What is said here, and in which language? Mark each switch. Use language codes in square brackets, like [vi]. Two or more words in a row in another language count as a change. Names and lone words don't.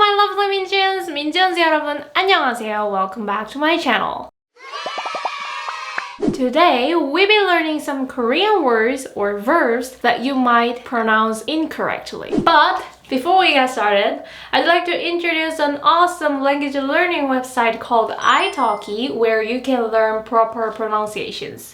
[ko] lovely Minjuns! Minjuns 여러분, 안녕하세요. [en] Welcome back to my channel. Today, we'll be learning some Korean words or verbs that you might pronounce incorrectly. But before we get started, I'd like to introduce an awesome language learning website called italki where you can learn proper pronunciations.